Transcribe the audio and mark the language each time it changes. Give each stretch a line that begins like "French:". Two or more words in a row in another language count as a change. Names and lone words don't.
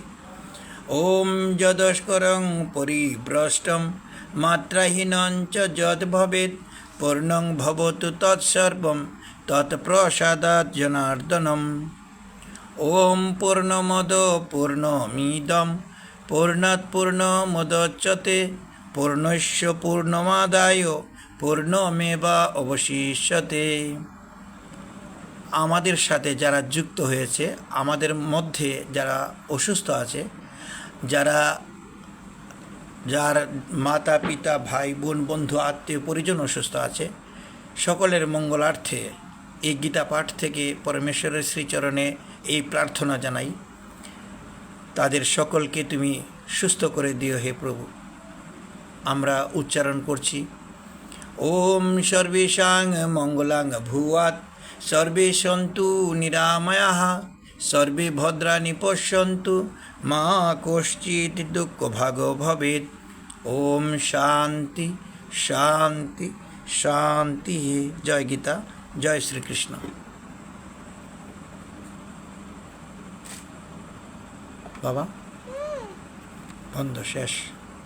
Sanskrit: ॐ यदक्षरं परिभ्रष्टं मात्राहीनञ्च यद् भवेत् पूर्णं भवतु तत्सर्वं त्वत्प्रसादात् जनार्दन। ॐ पूर्णमदः पूर्णमिदं पूर्णात् पूर्णमुदच्यते पूर्णस्य पूर्णमादाय पूर्णमेव अवशिष्यते।
Bangla: আমাদের সাথে যারা যুক্ত হয়েছে, আমাদের মধ্যে যারা অসুস্থ আছে, যার মাতা পিতা ভাই বোন বন্ধু আত্মীয় পরিজন অসুস্থ আছে, সকলের মঙ্গলার্থে এই গীতা পাঠ থেকে পরমেশ্বরের শ্রীচরণে এই প্রার্থনা জানাই, তাদের সকলকে তুমি সুস্থ করে দিও হে প্রভু। আমরা উচ্চারণ করছি,
Sanskrit: ॐ सर्वेषां मङ्गलं भूयात् सर्वे सन्तु निरामयाः सर्वे भद्राणि पश्यन्तु मा कश्चित् दुःखभाग् भवेत्। ॐ शान्तिः शान्तिः शान्तिः।
Bangla: জয় গীতা, জয় শ্রীকৃষ্ণ। বাবা বন্ধ, শেষ।